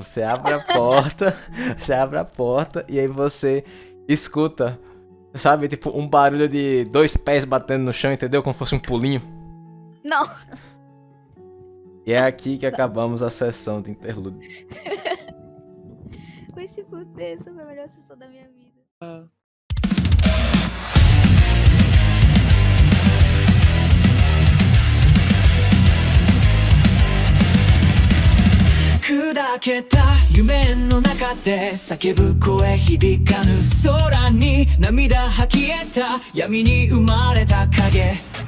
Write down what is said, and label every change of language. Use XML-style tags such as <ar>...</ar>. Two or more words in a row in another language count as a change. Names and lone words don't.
<pt>Você abre a porta, você abre a porta e aí você escuta, sabe, tipo um barulho de 2 pés batendo no chão, entendeu? Como se fosse um pulinho. Não. E é aqui que acabamos a sessão de interlúdio. Vai se fuder, essa foi a melhor sessão da minha vida.</pt> <ja>砕けた夢の中で叫ぶ声響かぬ空に涙吐き得た闇に生まれた影</ja>